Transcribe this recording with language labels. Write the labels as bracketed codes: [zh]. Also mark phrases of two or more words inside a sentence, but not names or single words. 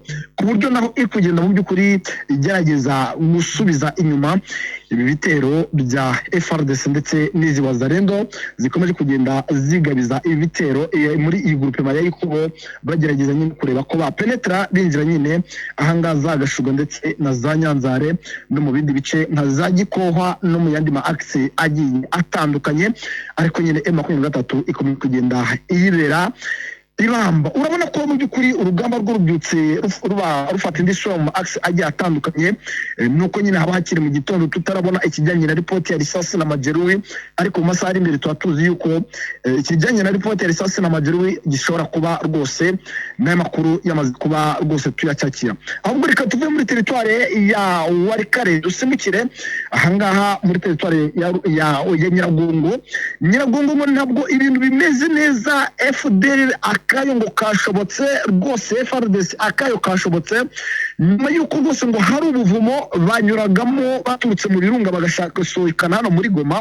[rw] ku buryo naho ikugenda mu by'ukuri igerageza gusubiza inyuma ibi bitero bya FARDC ndetse n'izi wazarendo zikomeje kugenda zigabiza ibi bitero muri iyi groupe ya Yakubo bagerageza nyine kureba ko bapenetra binjira nyine ahangaha za Gashuga ndetse na za Nyanzare no mu bindi bice nka za Gikohwa no mu yandi ma axe agiye atandukanye ariko nyine M23 ikomeje kugenda iyibera ibamba. Urabona ko mu by'ukuri urugamba rw'urubyutse rufata indi somo axe agiye atandukanye nuko nyine haba hakiri mu gitondo tutarabona ikijyanye na report ya [sw] risasi na majeruhi [rw] ariko mu masaha ari imbere tuzi yuko ikijyanye na report ya [sw] risasi na majeruhi [rw] gishobora kuba rwose n'amakuru yamaze kuba rwose tuyacyakira. Ahubwo reka tuve muri territoire ya Warikare dusimukire ahangaha muri territoire ya Nyiragongo mo ntabwo ibintu bimeze neza. FDL akayo ngo kashobotse rwose FARDC akayo kashobotse nyuma yuko rwose ngo hari ubuvumo banyuragamo baturutse mu birunga bagashaka gusohokana hano muri Goma.